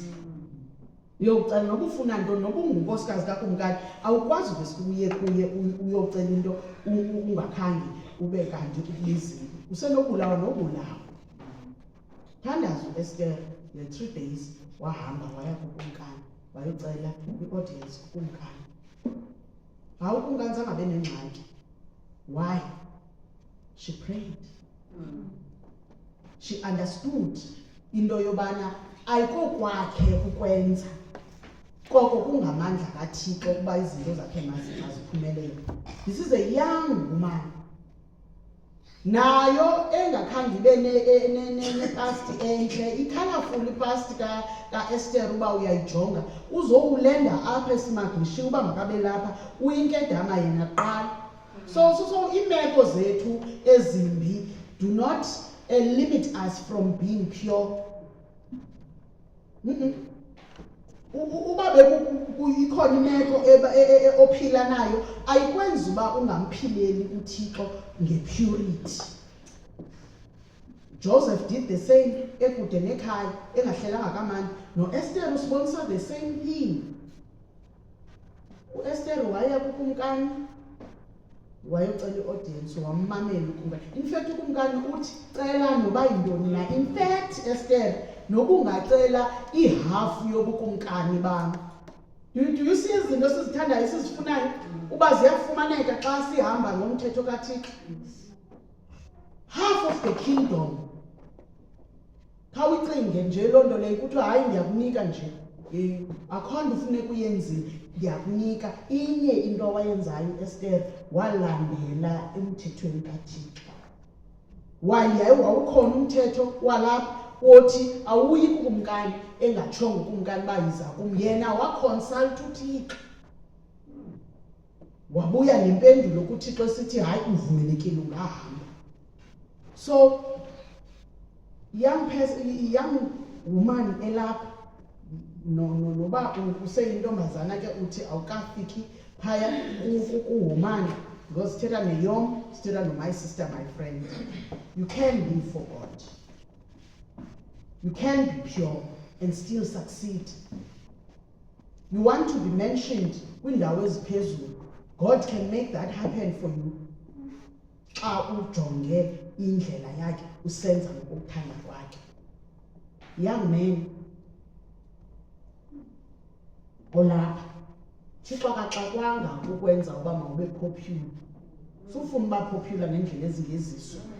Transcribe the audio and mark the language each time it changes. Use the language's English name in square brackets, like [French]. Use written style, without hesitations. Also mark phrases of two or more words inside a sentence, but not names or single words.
[Xhosa] Uyocela noba ufuna nto, noba ungunkosikazi kakumkani, awukwazi uvese kuye uyocela into ungakhange ube kanti ukubizile. Usenobulawa nobulawa. Thandaza uEsther le 3 days wahamba waya kukumkani wayocela i-audience kukumkani. Hawu ukumkani zangabe nengxaki. [English] Why? She prayed. [Xhosa] She understood into yobana ayikokwakhe ukwenza, koko kungamandla kaThixo ukuba izinto zakhe maziphumelele. [English] This is a young woman. [Xhosa] Nayo engakhange ibe nepasti entle, i-colorful ipasti kaEsther uba uyayijonga, uzowulenda apha eSmart uba makabe lapha, uyinkedama yena kuqala. [English] So [Xhosa] iimeko zethu ezimbi [English] do not limit us from being pure. [Xhosa] Uba ikhona imeko ophila nayo, ayikwenzi uba ungamphileli uThixo ngepurity. [English] Joseph did the same, [Xhosa] ekude nekhaya, engahlelanga kamandi. [English] NoEsther usibonisa the same thing. [Xhosa] UEsther waya kukumkani, wayocela i-audience, wammamela ukumkani. [English] In fact [Xhosa] ukumkani uthi cela noba yintoni na. [English] In fact [Xhosa] Esther, nokungacela ihafu yobukumkani bam. [English] Do you see [Xhosa] izinto esizithandayo esizifunayo uba ziyafumaneka xa sihamba ngomthetho kaThixo? [English] Half of the kingdom. [Xhosa] Khawucinge nje loo nto leyo kuthiwa hayi ndiyakunika nje. Akho nto ufuneka uyenzile, ndiyakunika. Inye into awayenzayo uEsther, walandela emthethweni kaThixo. Yaye wawukhona umthetho walapha othi awuyi kukumkani engatshongo ukumkani uba yiza kum. Yena waconsult uThixo, wabuya nempendulo kuThixo esithi hayi uvumelekile ungahamba. [English] So young woman [Xhosa] elapha, noba useyintombazana ke uthi awukafiki phaya kuwoman, because sithetha neyom, sithetha no- [English] my sister, my friend. You can live for God. You can be pure and still succeed. You want to be mentioned [Xhosa] kwindawo eziphezulu, [English] God can make that happen for you [Xhosa] xa ujonge indlela yakhe usenza ngokuthanda kwakhe. [English] Young man [Xhosa] olapha, Thixo akaxakwanga ukwenza uba mawube popular. Sufuna uba popular ngendlela ezingezizo.